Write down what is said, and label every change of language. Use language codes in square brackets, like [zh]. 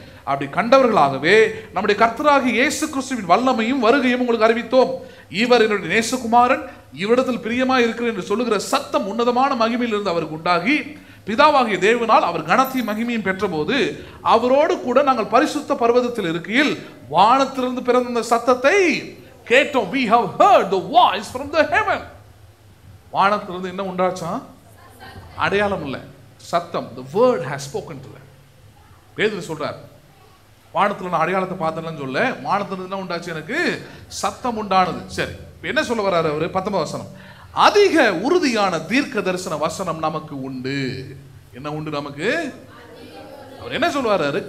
[ta] அப்படி கண்டவர்களாகவே நம்முடைய கர்த்தராகிய இயேசு கிறிஸ்துவின் வல்லமையும் வருகையும் உங்களுக்கு அறிவித்தோம். இவர் என்னுடைய நேசகுமாரன், இவ்விடத்தில் பிரியமாய் இருக்கிறேன் என்று சொல்லுகிற சத்தம் உன்னதமான மகிமையில் இருந்து அவருக்கு உண்டாகி, பிதாவாகிய தேவனால் அவர் கனத்தையும் மகிமையும் பெற்ற போது அவரோடு கூட நாங்கள் பரிசுத்த பர்வதத்தில் இருக்கையில் வானத்திலிருந்து பிறந்த அந்த சத்தத்தை கேட்டோம். [en] We have heard the voice from the heaven. [ta] வானத்திலிருந்து என்ன உண்டாச்சா? அடையாளம் இல்லை, சத்தம். [en] The word has spoken to them. [ta] பேதுரு சொல்றார், வானத்துல நான் அடையாளத்தை பார்த்தேன்னு சொல்ல, வானத்திலிருந்து என்ன உண்டாச்சு? எனக்கு சத்தம் உண்டானது. சரி, என்ன சொல்ல வர்றாரு அவரு? 19 வசனம். அதிக உறுதியான தீர்க்க தரிசன வசனம் நமக்கு உண்டு. என்ன உண்டு நமக்கு? அவர் என்ன சொல்வாரு?